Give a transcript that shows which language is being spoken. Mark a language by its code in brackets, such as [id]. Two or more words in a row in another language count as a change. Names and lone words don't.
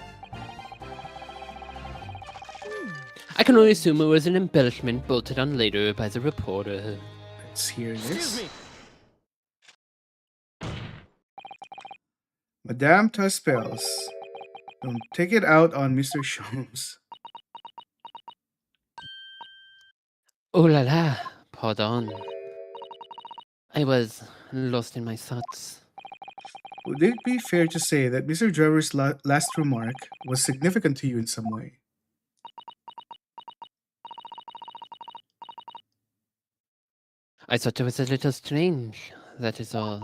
[en] I can only assume it was an embellishment bolted on later by the reporter. Let's hear Excuse this. me. Madame Tuspels. Don't take it out on Mr. Sholmes. [fr] Oh la la, pardon. [en] I was lost in my thoughts. Would it be fair to say that Mr. Drever's last remark was significant to you in some way? I thought it was a little strange, that is all.